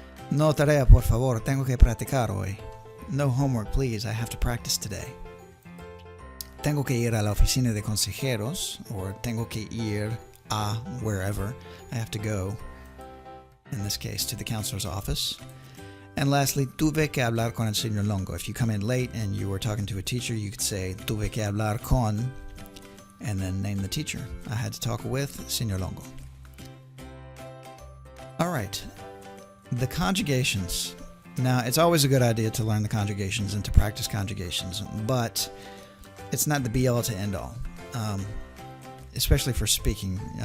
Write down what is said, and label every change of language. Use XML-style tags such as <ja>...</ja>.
<es>No tarea, por favor, tengo que practicar hoy.</es> <en>No homework, please, I have to practice today.</en> <es>Tengo que ir a la oficina de consejeros, or tengo que ir a wherever.</es> <en>I have to go, in this case, to the counselor's office.</en> <es>And lastly, tuve que hablar con el señor Longo.</es> <en>If you come in late and you were talking to a teacher, you could say, tuve que hablar con, and then name the teacher. I had to talk with señor Longo. All right. The conjugations. Now, it's always a good idea to learn the conjugations and to practice conjugations, but it's not the be-all to end-all, especially for speaking.</en>